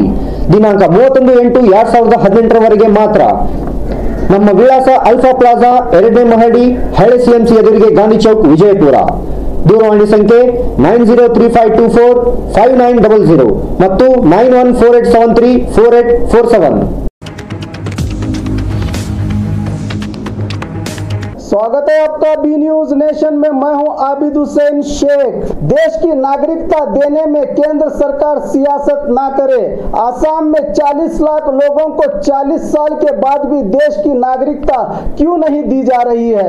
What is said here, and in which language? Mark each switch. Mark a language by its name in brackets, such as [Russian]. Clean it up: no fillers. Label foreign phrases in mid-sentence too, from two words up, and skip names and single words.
[Kannada] ದಿನಾಂಕ 31/8/2018 ಮಾತ್ರ. ನಮ್ಮ ವಿಳಾಸ ಅಲ್ಫಾ ಪ್ಲಾಜಾ 2ನೇ ಮಹಡಿ, ಹಳೆ ಸಿಎಂಸಿ ಎದುರಿಗೆ, ಗಾಂಧಿ ಚೌಕ್, ವಿಜಯಪುರ. ದೂರವಾಣಿ ಸಂಖ್ಯೆ 9035245900 ಮತ್ತು 9148734847. [Hindi] स्वागत है आपका बी न्यूज नेशन में। मैं हूं आबिद हुसैन शेख। देश की नागरिकता देने में केंद्र सरकार सियासत ना करे। आसाम में 40 लाख लोगों को 40 साल के बाद भी देश की नागरिकता क्यों नहीं दी जा रही है?